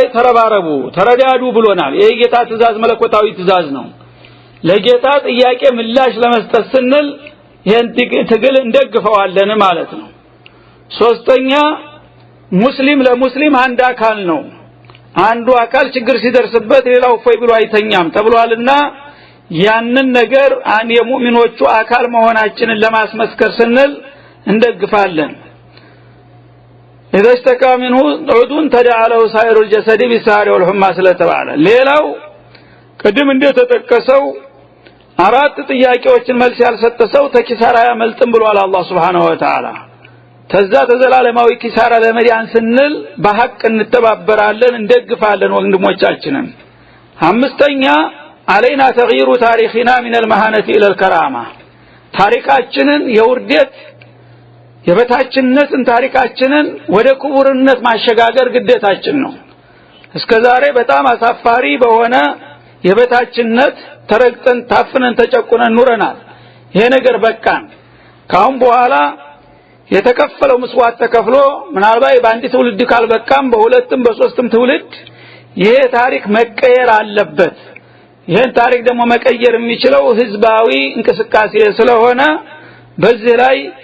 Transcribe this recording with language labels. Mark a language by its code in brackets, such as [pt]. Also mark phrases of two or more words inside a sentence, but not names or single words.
[am] ተረባረቡ ተረዳዱ ብሎናል ይሄ ጌታ ትእዛዝ መለኮታዊ ትእዛዝ ነው ለጌታ ጥያቄ ምላሽ ለመስጠት ስንል ይሄን ትግል እንደግፈዋለን ማለት ነው ሶስተኛ ሙስሊም ለሙስሊም አንድ አካል ነው አንዱ አካል ችግር ሲደርስበት ሌላው ፈይ ብሎ አይተኛም ተብሏልና ያንን ነገር አንድ የሙእሚኖቹ አካል መሆናችንን ለማስመስከር ስንል እንደግፋለን [ar] إذا اشتكى منه عضو تداعى له سائر الجسد بالسهر والحمى [am] ስለተባለ ሌላው ቀደም እንደተጠቀሰው አራት ጥያቄዎችን መልስ ያልሰጠ ሰው ተኪሳራ ያመልጥም ብሏል አላህ [ar] سبحانه وتعالى [am] ተዛ ተዘላለማዊ ኪሳራ ለመዳን ስንል በሐቅ እንተባበራለን እንደግፋለን ወንድሞቻችንን አምስተኛ [ar] علينا تغيير تاريخنا من المهانة إلى الكرامة [am] ታሪካችንን የውርደት የበታችነትን ታሪካችንን ወደ ክቡርነት ማሸጋገር ግዴታችን ነው እስከዛሬ በጣም አሳፋሪ በሆነ የበታችነት ተረግጠን ታፍነን ተጨቁነን ኑረናል ይሄ ነገር በቃን ካሁን በኋላ የተከፈለው መስዋዕት ተከፍሎ ምናልባት በአንድ ትውልድ ካልበቃም በሁለትም በሶስትም ትውልድ ይሄ ታሪክ መቀየር አለበት ይሄን ታሪክ ደግሞ መቀየር የሚችለው ህዝባዊ እንቅስቃሴ ስለሆነ በዚህ ላይ